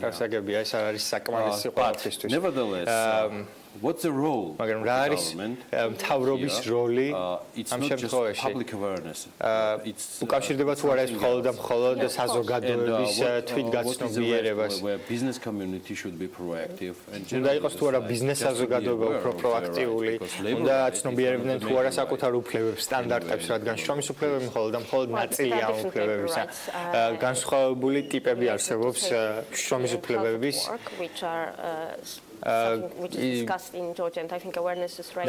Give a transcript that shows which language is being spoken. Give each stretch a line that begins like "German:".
Georgian: გასაგებია, ეს არ არის საკმარისი ყველაფრისთვის.
English: Nevertheless, what's the role?
Georgian: მაგრამ რა არის მთავრობის როლი ამ შემთხვევაში?
English: Public awareness.
Georgian: უკავშირდება თუ არა ეს მხოლოდ და მხოლოდ საზოგადოების თვითგაცნობიერებას.
English: Business community should be proactive.
Georgian: უნდა იყოს თუ არა ბიზნეს საზოგადოება უფრო პროაქტიული, უნდა ცნობიერებდნენ თუ არა საკუთარ უფლებებს, სტანდარტებს, რადგან შრომის უფლებები მხოლოდ და მხოლოდ ნაწილია ამ უფლებებისა. განსხვავებული ტიპები არსებობს შრომის უფლებების
English: which is discussed in Georgia, and I think awareness is right.